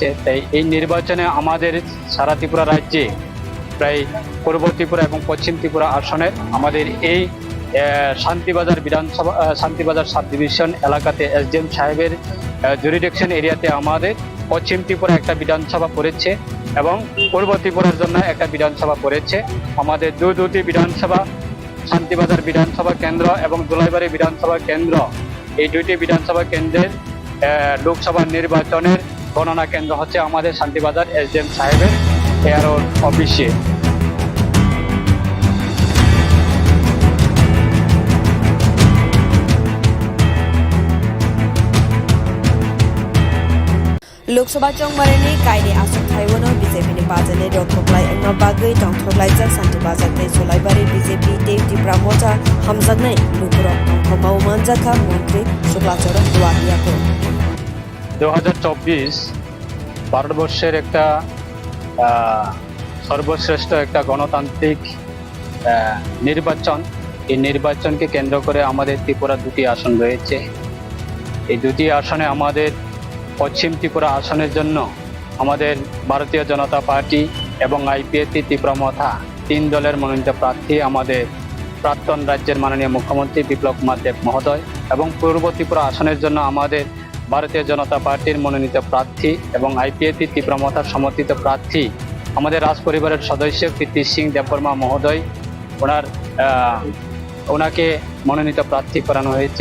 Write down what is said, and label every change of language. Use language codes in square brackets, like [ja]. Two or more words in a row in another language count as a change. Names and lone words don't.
[bn] তাই এই নির্বাচনে আমাদের সারা ত্রিপুরা রাজ্যে প্রায় পূর্ব ত্রিপুরা এবং পশ্চিম ত্রিপুরা আসনের আমাদের এই শান্তিবাজার [en] sub division [bn] এলাকাতে এসডিএম সাহেবের [en] jurisdiction area [bn] আমাদের পশ্চিম ত্রিপুরা একটা বিধানসভা পড়েছে এবং পূর্ব ত্রিপুরার জন্য একটা বিধানসভা পড়েছে। আমাদের দুটি বিধানসভা, শান্তিবাজার বিধানসভা কেন্দ্র এবং দুলাইবাড়ি বিধানসভা কেন্দ্র, এই দুইটি বিধানসভা কেন্দ্রের লোকসভা নির্বাচনের গণনা কেন্দ্র হচ্ছে আমাদের শান্তিবাজার এসডিএম সাহেবের এয়ার অফিসে। [trp] लोकसभा चंगमारनि कायदे आसुक थाइवानो बीजेपी बाजाने रोकथोकलाय अंगना बागै तंथोकलायजाक सान्थु बाजारनि जुलाइबारि बीजेपी देवटी ब्रह्मचा हामजानाय लुकुरक तंथमाव मानजाखा मन्त्री शुक्लाचरण दुआरियाको [bn] 2024 ভারতবর্ষের একটা সর্বশ্রেষ্ঠ একটা গণতান্ত্রিক নির্বাচন। এই নির্বাচনকে কেন্দ্র করে আমাদের ত্রিপুরা দুটি আসন রয়েছে। এই দুটি আসনে আমাদের পশ্চিম ত্রিপুরা আসনের জন্য আমাদের ভারতীয় জনতা পার্টি এবং আইপিএফটি ত্রিপুরা মথা 3 দলের মনোনীত প্রার্থী আমাদের প্রাক্তন রাজ্যের মাননীয় মুখ্যমন্ত্রী বিপ্লব কুমার দেব মহোদয়, এবং পূর্ব ত্রিপুরা আসনের জন্য আমাদের ভারতীয় জনতা পার্টির মনোনীত প্রার্থী এবং আইপিএফটি ত্রিপুরা মথার সমর্থিত প্রার্থী আমাদের রাজ পরিবারের সদস্য কীর্তি সিং দেববর্মা মহোদয়, ওনাকে মনোনীত প্রার্থী করানো হয়েছে।